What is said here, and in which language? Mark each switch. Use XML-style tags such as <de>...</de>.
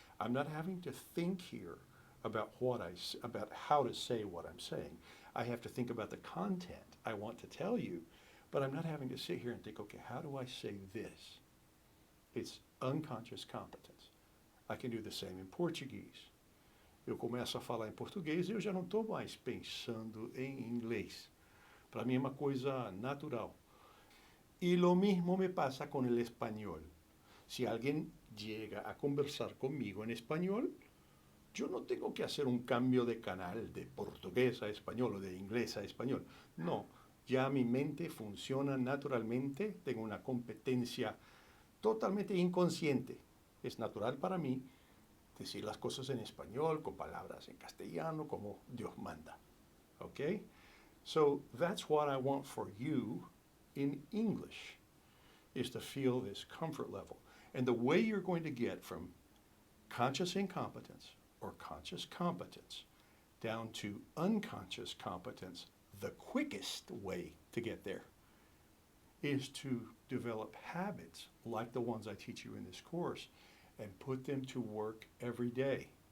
<en>I'm not having to think here about about how to say what I'm saying. I have to think about the content I want to tell you, but I'm not having to sit here and think, okay, how do I say this? It's unconscious competence. I can do the same in Portuguese.</en> <pt>Eu começo a falar em português e eu já não estou mais pensando em inglês. Para mim é uma coisa natural.</pt> <es>Y lo mismo me pasa con el español. Si alguien llega a conversar conmigo en español, yo no tengo que hacer un cambio de canal de portugués a español o de inglés a español. No, ya mi mente funciona naturalmente, tengo una competencia totalmente inconsciente. Es natural para mí decir las cosas en español con palabras en castellano como Dios manda.</es> <en>Okay? So that's what I want for you in English, is to feel this comfort level. And the way you're going to get from conscious incompetence or conscious competence down to unconscious competence, the quickest way to get there is to develop habits like the ones I teach you in this course and put them to work every day.</en>